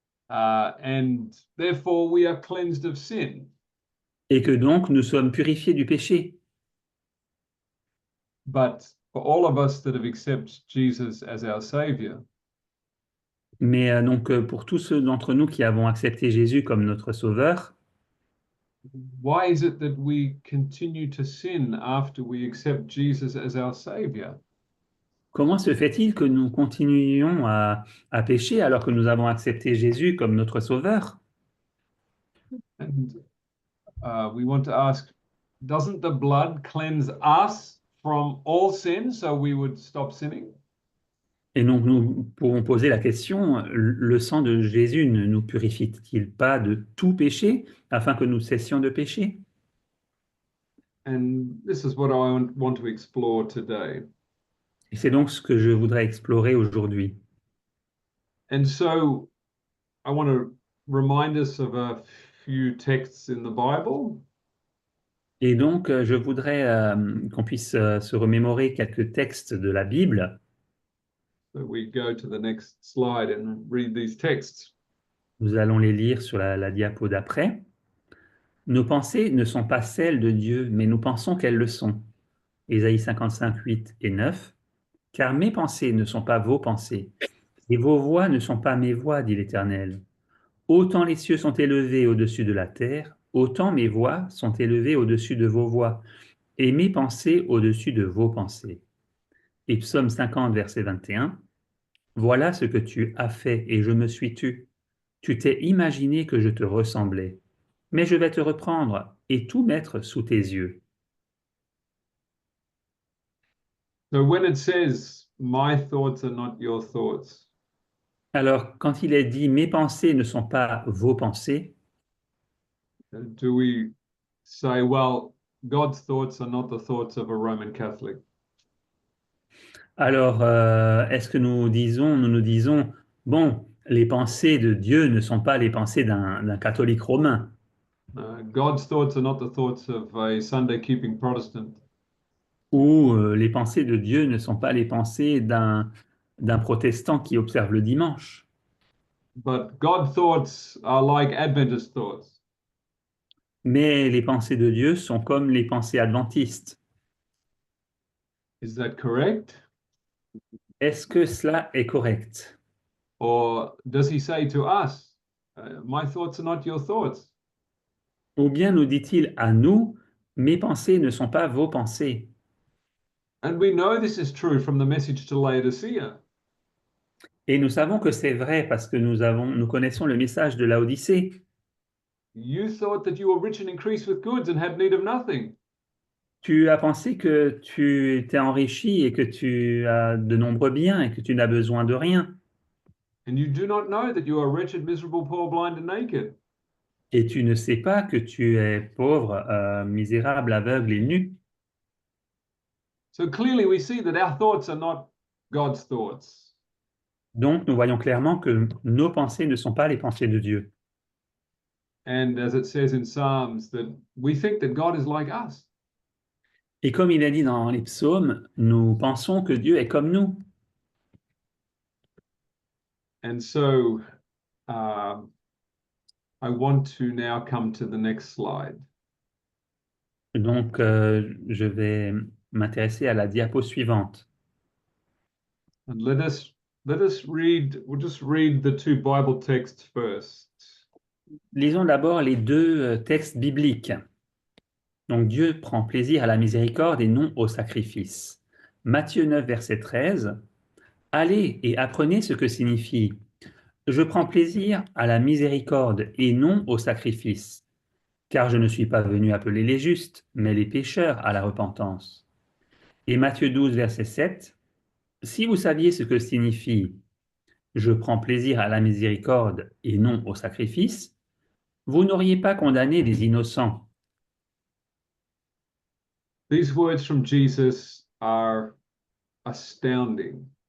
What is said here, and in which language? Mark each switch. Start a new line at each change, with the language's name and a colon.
English: And therefore we are cleansed of sin.
French: Et que donc nous sommes purifiés du péché.
English: But for all of us that have accepted Jesus as our Savior,
French: Mais donc pour tous ceux d'entre nous qui avons accepté Jésus comme notre Sauveur,
English: why is it that we continue to sin after we accept Jesus as our Savior?
French: comment se fait-il que nous continuions à pécher alors que nous avons accepté Jésus comme notre Sauveur?
English: And we want to ask, doesn't the blood cleanse us from all sin so we would stop sinning?
French: Et donc nous pourrons poser la question, le sang de Jésus ne nous purifie-t-il pas de tout péché afin que nous cessions de pécher?
English: And this is what I want to explore today.
French: Et c'est donc ce que je voudrais explorer aujourd'hui.
English: And so I want to remind us of a few texts in the Bible.
French: Et donc je voudrais qu'on puisse se remémorer quelques textes de la Bible.
English: So we go to the next slide and read these texts.
French: Nous allons les lire sur la diapo d'après. Nos pensées ne sont pas celles de Dieu, mais nous pensons qu'elles le sont. Ésaïe 55, 8 et 9. Car mes pensées ne sont pas vos pensées, et vos voix ne sont pas mes voix, dit l'Éternel. Autant les cieux sont élevés au-dessus de la terre, autant mes voix sont élevées au-dessus de vos voix, et mes pensées au-dessus de vos pensées. Et Psaume 50, verset 21. Voilà ce que tu as fait, et je me suis tu. Tu t'es imaginé que je te ressemblais. Mais je vais te reprendre et tout mettre sous tes yeux.
English: So when it says, my thoughts are not your thoughts,
French: Alors, quand il est dit mes pensées ne sont pas vos pensées,
English: do we say, well, God's thoughts are not the thoughts of a Roman Catholic?
French: alors est-ce que nous nous disons, bon, les pensées de Dieu ne sont pas les pensées d'un catholique romain,
English: God's thoughts are not the thoughts of a Sunday keeping Protestant.
French: ou les pensées de Dieu ne sont pas les pensées d'un protestant qui observe le dimanche.
English: But God's thoughts are like Adventist thoughts.
French: Mais les pensées de Dieu sont comme les pensées adventistes.
English: Is that correct?
French: Est-ce que cela est correct?
English: Or does he say to us, my thoughts are not your thoughts?
French: Ou bien nous dit-il à nous, mes pensées ne sont pas vos pensées?
English: And we know this is true from the message to Laodicea.
French: Et nous savons que c'est vrai parce que nous connaissons le message de Laodicée.
English: You thought that you were rich and increased with goods and had need of nothing.
French: Tu as pensé que tu t'es enrichi et que tu as de nombreux biens et que tu n'as besoin de rien.
English: And you do not know that you are wretched, miserable, poor, blind, and naked.
French: Et tu ne sais pas que tu es pauvre, misérable, aveugle et nu.
English: So clearly we see that our thoughts are not God's thoughts.
French: Donc nous voyons clairement que nos pensées ne sont pas les pensées de Dieu.
English: And as it says in Psalms, that we think that God is like us.
French: Et comme il est dit dans les psaumes, nous pensons que Dieu est comme nous.
English: And so I want to now come to the next slide.
French: Donc je vais m'intéresser à la diapo suivante.
English: And let us read, we'll just read the two Bible texts first.
French: Lisons d'abord les deux textes bibliques. Donc Dieu prend plaisir à la miséricorde et non au sacrifice. Matthieu 9, verset 13. Allez et apprenez ce que signifie je prends plaisir à la miséricorde et non au sacrifice, car je ne suis pas venu appeler les justes, mais les pécheurs à la repentance. Et Matthieu 12, verset 7. Si vous saviez ce que signifie je prends plaisir à la miséricorde et non au sacrifice, vous n'auriez pas condamné les innocents.
English: These words from Jesus are astounding.